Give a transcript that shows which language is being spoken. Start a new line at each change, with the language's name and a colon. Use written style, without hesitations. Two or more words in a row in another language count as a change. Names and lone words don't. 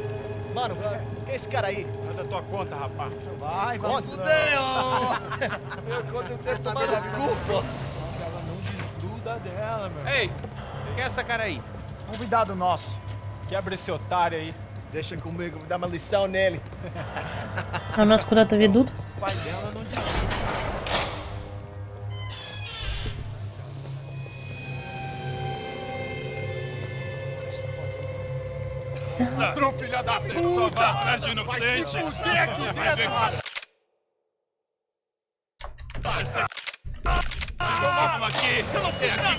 Portuguese: Mano, quem é esse cara aí? Manda tua conta, rapaz. Vai fudeu! Meu conta eu quero tomar no cu, pô. Ela não desgruda dela, meu. Ei, quem é essa cara aí? Convidado nosso. Quebra esse otário aí. Deixa comigo, dá uma lição nele.
Russian: А нас куда-то ведут.
Portuguese: O pai dela não desgruda. Ladrão, filha da puta! Vai atrás de inocente! Vai aqui dentro! Vamos aqui! Eu não fiz nada!